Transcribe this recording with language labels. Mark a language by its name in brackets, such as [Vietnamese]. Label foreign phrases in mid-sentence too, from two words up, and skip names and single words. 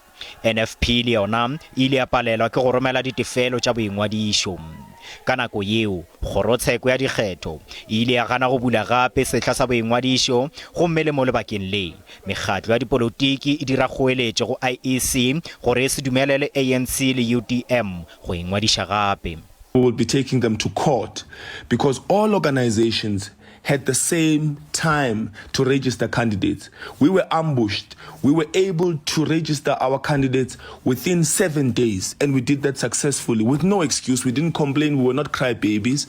[Northern Sotho] NFP le yona ile ya palelwa ke go romela ditefelo tša boingwadišo. Ka nako yeo kgorotsheko ya dikgetho ile ya gana go bula gape sehla sa boingwadišo gomme le mo lebakeng le mekgatlo ya dipolotiki e dira kgoeletšo go IEC gore e se dumelele ANC le UDM go ingwadiša gape. [English] We will be taking them to court because all organizations had the same time to register candidates. We were ambushed. We were able to register our candidates within 7 days, and we did that successfully with no excuse. We didn't complain. We were not crybabies.